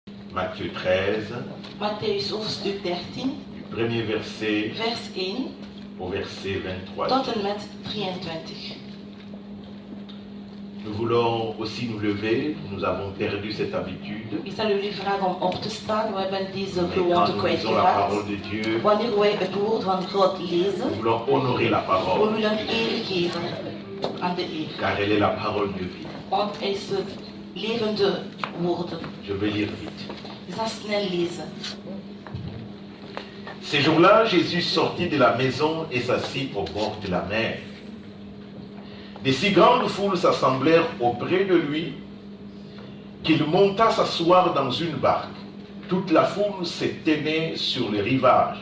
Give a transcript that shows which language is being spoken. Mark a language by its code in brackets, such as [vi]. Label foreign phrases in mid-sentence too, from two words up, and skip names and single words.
[fr] Matthieu 13, [nl] Matthäus hoofdstuk 13, [fr] du premier verset [nl] vers 1 [fr] au verset 23. [nl] tot en met 23. [fr] Nous voulons aussi nous lever, nous avons perdu cette habitude. [nl] Ik zal jullie vragen om op te staan. We hebben deze [fr] Mais [nl] gewoonte [fr] quand nous lisons la parole [nl] kwijtgeraakt. [fr] de Dieu, [nl] Wanneer wij het woord van God lezen, [fr] nous voulons honorer la [nl] we [fr] parole, [nl] willen eer geven aan de eer. [fr] car elle est la parole de vie. [nl] Want hij is het levende woorden. [fr] Je vais lire vite. [nl] Ik zal snel lezen. [fr] Ces jours-là, Jésus sortit de la maison et s'assit au bord de la mer. Des si grandes foules s'assemblèrent auprès de lui qu'il monta s'asseoir dans une barque. Toute la foule s'éteignait sur le rivage.